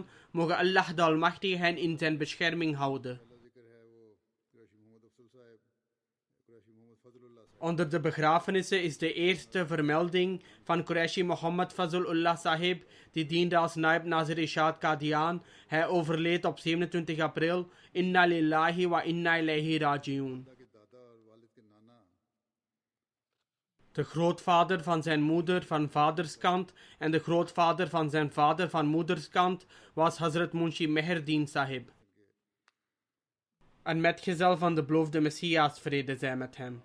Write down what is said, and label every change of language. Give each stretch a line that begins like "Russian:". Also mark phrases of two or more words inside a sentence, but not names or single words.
Dutch: Mogen Allah de Almachtige hen in zijn bescherming houden. Onder de begrafenissen is de eerste vermelding van Qureshi Mohammed Fazlullah Sahib, die diende als Naib Nazir Ishad Qadian. Hij overleed op 27 april.
Arabic: إنا لله وإنا إليه راجعون.
Dutch: De grootvader van zijn moeder van vaderskant en de grootvader van zijn vader van moederskant was Hazrat Munshi Meherdeen Sahib. Een metgezel van de beloofde Messias, vrede zij met hem.